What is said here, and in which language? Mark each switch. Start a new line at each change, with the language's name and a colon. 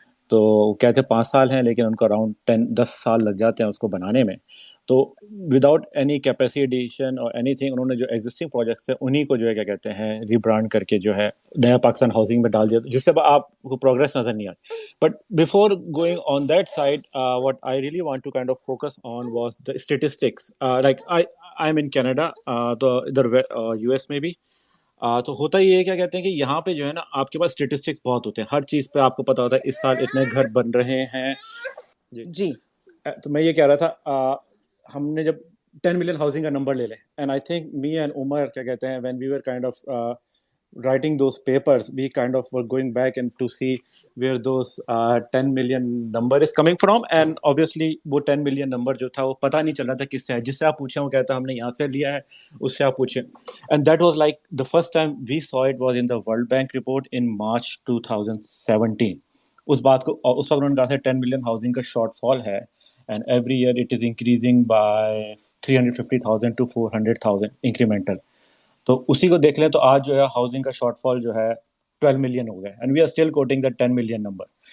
Urdu: تو کہتے 5 سال ہیں لیکن ان کو اراؤنڈ 10 سال لگ جاتے ہیں اس کو بنانے میں. تو
English: without any capacity addition
Urdu: اور اینی تھنگ انہوں نے جو ایگزسٹنگ پروجیکٹس ہیں انہیں کو جو ہے کیا کہتے ہیں ری برانڈ کر کے جو ہے نیا پاکستان ہاؤسنگ میں ڈال دیا, جس سے آپ کو پروگرس نظر نہیں آتی.
English: But before going on that side what I really want to kind of focus on was the statistics. Like I'm in Canada,
Urdu: تو ادھر US میں بھی تو ہوتا یہ ہے کیا کہتے ہیں کہ یہاں پہ جو ہے نا آپ کے پاس اسٹیٹسٹکس بہت ہوتے ہیں, ہر چیز پہ آپ کو پتا ہوتا ہے اس سال اتنے گھر بن رہے ہیں. جی تو میں یہ کہہ رہا تھا ہم نے جب 10 ملین ہاؤسنگ کا نمبر لے لیں,
English: and I think me and Umar کیا کہتے ہیں when we were kind of writing those papers, we kind of were going back and to see where those 10 million number is coming from, and obviously
Urdu: وہ 10 million number جو تھا وہ پتہ نہیں چل رہا تھا کس سے ہے. جس سے آپ پوچھیں وہ کہتا ہم نے یہاں سے لیا ہے, اس سے آپ پوچھیں.
English: and that was like the first time we saw it was in the World Bank report in March 2017.
Urdu: اس بات کو اس وقت انہوں نے کہا تھا 10 ملین ہاؤسنگ کا شارٹ فال ہے,
English: and every year it is increasing by 350,000 to 400,000 incremental.
Urdu: تو اسی کو دیکھ لیں تو آج جو ہے ہاؤسنگ کا شارٹ فال جو ہے 12 ملین ہو گیا,
English: and we are still quoting the
Urdu: 10 million number.